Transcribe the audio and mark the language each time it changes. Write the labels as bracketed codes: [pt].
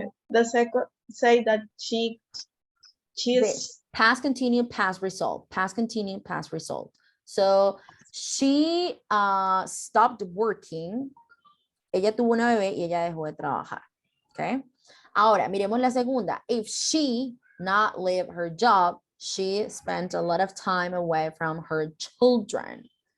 [en] The second say that she is past continued, past result. Past continued, past result. So she stopped working. [es] Ella tuvo una bebé y ella dejó de trabajar. Okay. Ahora, miremos la segunda. [en] If she not leave her job, she spent a lot of time away from her children.